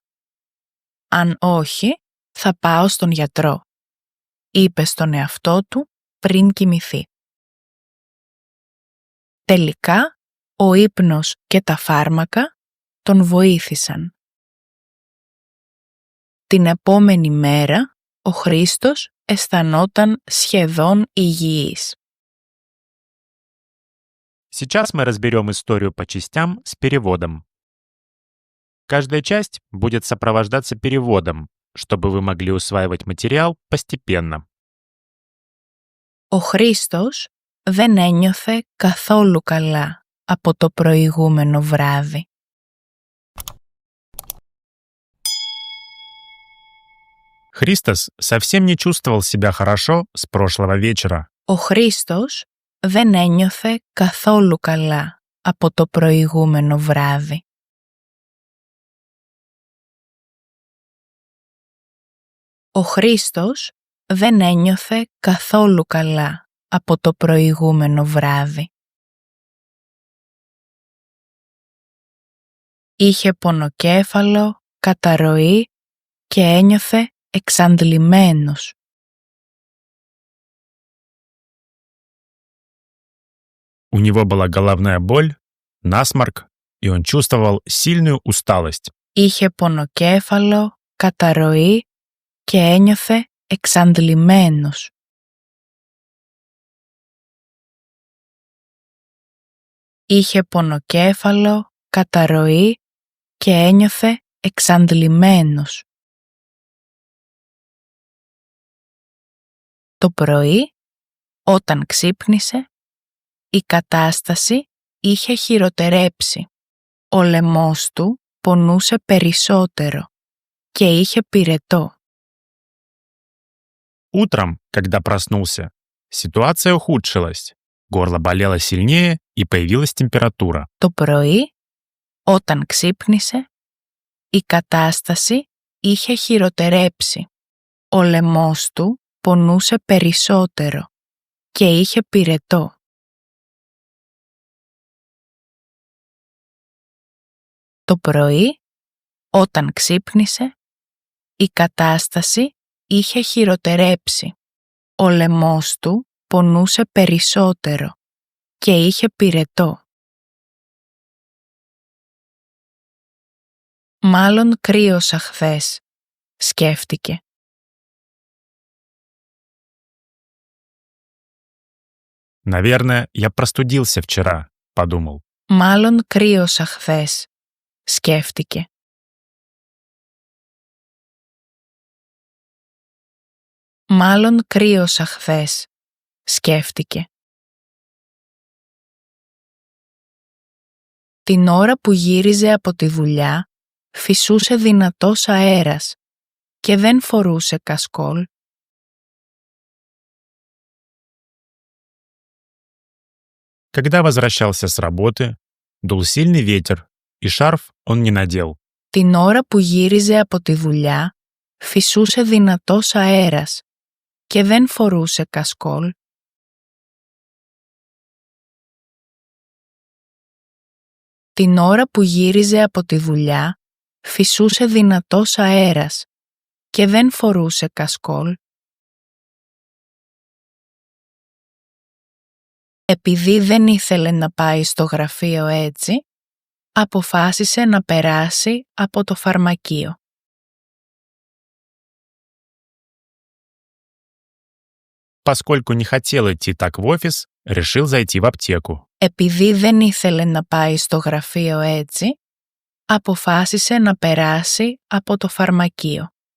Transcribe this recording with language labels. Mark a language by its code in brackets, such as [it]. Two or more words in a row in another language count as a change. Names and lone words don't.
[el] Αν όχι, θα πάω στον γιατρό», είπε στον εαυτό του πριν κοιμηθεί. Τελικά, ο ύπνος και τα φάρμακα τον βοήθησαν. Την επόμενη μέρα, ο Χρήστος αισθανόταν σχεδόν υγιής. [ru] Сейчас мы разберем историю по частям с переводом. Каждая часть будет сопровождаться переводом, чтобы вы могли усваивать материал постепенно. [el] Ο Χρήστος δεν ένιωθε καθόλου καλά από το προηγούμενο βράδυ. [ru] Христос совсем не чувствовал себя хорошо с прошлого вечера. [el] Ο Χρήστος δεν ένιωθε καθόλου καλά από το προηγούμενο βράδυ. Ο Χρήστος δεν ένιωθε καθόλου καλά από το προηγούμενο βράδυ. Είχε πονοκέφαλο, καταρροή και ένιωθε εξαντλημένος. [ru] У него была головная боль, насморк, и он чувствовал сильную усталость. [el] Είχε πονοκέφαλο, καταρροή και ένιωθε εξαντλημένος. Είχε πονοκέφαλο, καταρροή και ένιωθε εξαντλημένος. Το πρωί, όταν ξύπνησε, η κατάσταση είχε χειροτερέψει. Ο λαιμός του πονούσε περισσότερο και είχε πυρετό. [ru] Утром, когда проснулся, ситуация ухудшилась. Горло болело сильнее и появилась температура. [el] Το πρωί, όταν ξύπνησε, η κατάσταση είχε χειροτερέψει. Ο λαιμός του πονούσε περισσότερο και είχε πυρετό. Το πρωί, όταν ξύπνησε, η κατάσταση είχε χειροτερέψει. Ο λαιμός του πονούσε περισσότερο και είχε πυρετό. «Μάλλον κρύωσα χθες», σκέφτηκε. [ru] «Наверное, я простудился вчера», — подумал. [el] «Μάλλον κρύωσα χθες», σκέφτηκε. «Μάλλον κρύωσα χθες», σκέφτηκε. Την ώρα που γύριζε από τη δουλειά, φυσούσε δυνατός αέρας και δεν φορούσε κασκόλ. [ru] Когда возвращался с работы, дул сильный ветер, и шарф он не надел. [el] Την ώρα που γύριζε από τη δουλειά, φυσούσε δυνατός αέρας και δεν φορούσε κασκόλ. Την ώρα που γύριζε από τη δουλειά, Φυσούσε δυνατός αέρας και δεν φορούσε κασκόλ. Επειδή δεν ήθελε να πάει στο γραφείο έτσι, αποφάσισε να περάσει από το φαρμακείο. [ru] Поскольку не хотел идти так в офис, решил зайти в аптеку. [el] Επειδή δεν ήθελε να πάει στο γραφείο έτσι, αποφάσισε να περάσει από το φαρμακείο.